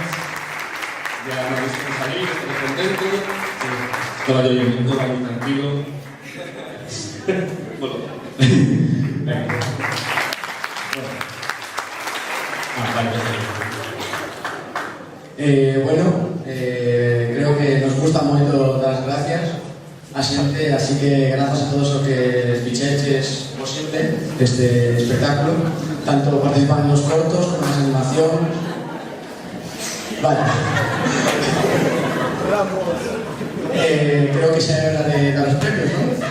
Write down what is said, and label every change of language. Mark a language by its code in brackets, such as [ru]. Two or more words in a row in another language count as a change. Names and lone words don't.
[es] Ya me habéis visto salir, estoy contento. Estaba yo bien, todo muy tranquilo. Bueno. [gl] Creo que nos gusta moito dar as gracias a xente, así que grazas a todos os que ficheches posible este espectáculo, tanto participando nos cortos como nas animación. Vale. Creo que xa é hora de dar os premios, non?